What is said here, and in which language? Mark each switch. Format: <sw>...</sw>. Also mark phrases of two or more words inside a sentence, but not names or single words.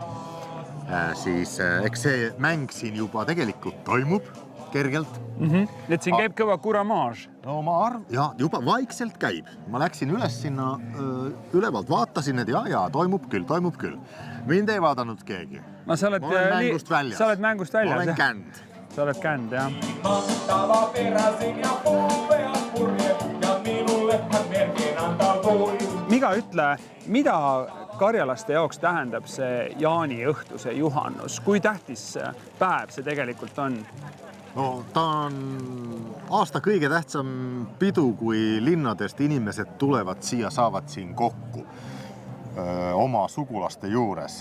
<et>Siis eks see mäng siin juba tegelikult toimub kergelt. Et siin käib kõva kuramaaž. No ma juba vaikselt käib. Ma läksin üles sinna ülevalt, vaatasin, et ja, toimub küll. Mind ei vaadanud keegi. Ma olen mängust väljas. Sa oled mängust väljas, ma olen känd. Sa oled känd, jah.</et> <fi>Mahtava peräsin ja puuvead purjed ja minulle hän merkin antaa voi.</fi> <et>Miga ütle, mida karjalaste jaoks tähendab see jaaniõhtu, see juhannus? Kui tähtis päev see tegelikult on? No, ta on aasta kõige tähtsam pidu, kui linnadest inimesed tulevad siia, saavad siin kokku oma sugulaste juures.</et>